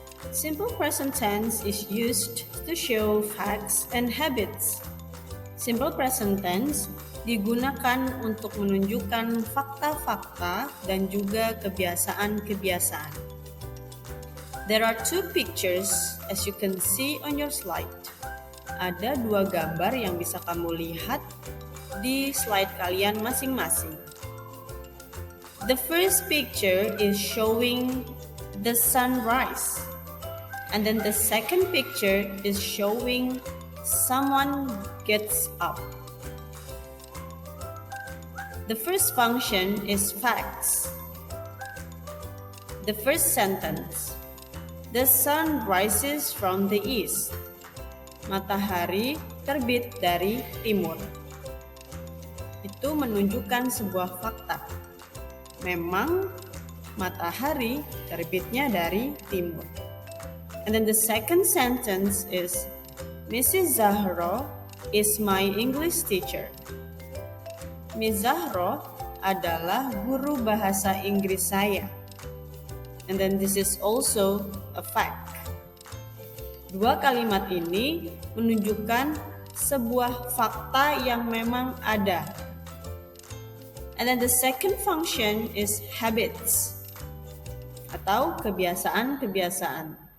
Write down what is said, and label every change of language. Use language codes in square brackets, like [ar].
[en] Simple present tense is used to show facts and habits. [id] Simple present tense digunakan untuk menunjukkan fakta-fakta dan juga kebiasaan-kebiasaan. [en] There are two pictures as you can see on your slide. [id] Ada dua gambar yang bisa kamu lihat di slide kalian masing-masing. [en] The first picture is showing the sunrise. And then the second picture is showing someone gets up. The first function is facts. The first sentence. The sun rises from the east. [id] Matahari terbit dari timur. Itu menunjukkan sebuah fakta. Memang matahari terbitnya dari timur. [en] And then the second sentence is Mrs. Zahro is my English teacher. [id] Miss Zahro adalah guru bahasa Inggris saya. [en] And then this is also a fact. [id] Dua kalimat ini menunjukkan sebuah fakta yang memang ada. [en] And then the second function is habits [id] atau kebiasaan-kebiasaan.